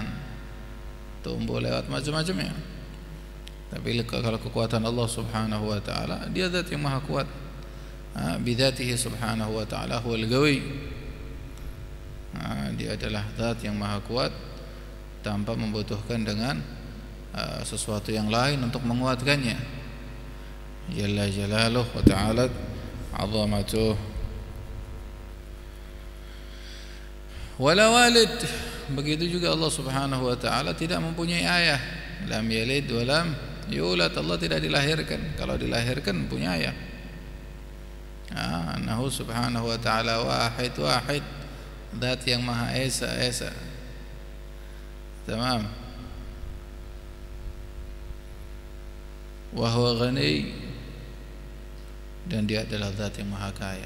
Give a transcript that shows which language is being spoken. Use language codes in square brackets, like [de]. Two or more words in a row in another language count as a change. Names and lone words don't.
[id] Tumbuh lewat macam-macamnya. Tapi kalau kekuatan Allah [ar] سبحانه وتعالى, [id] Dia zat yang maha kuat. [ar] بذاته سبحانه وتعالى هو القوي. [id] Dia adalah zat yang maha kuat tanpa membutuhkan dengan sesuatu yang lain untuk menguatkannya. [ar] جل جلاله وتعالى عظمته. ولا والد, [id] begitu juga Allah [ar] سبحانه وتعالى [id] tidak mempunyai ayah. [ar] لم يلد ولم يولد, [id] Allah tidak dilahirkan. Kalau dilahirkan punya ayah. [ar] أنه سبحانه وتعالى واحد, [id] zat yang maha esa. Tamam. [ar] وهو غني, [id] dan Dia adalah zat yang maha kaya.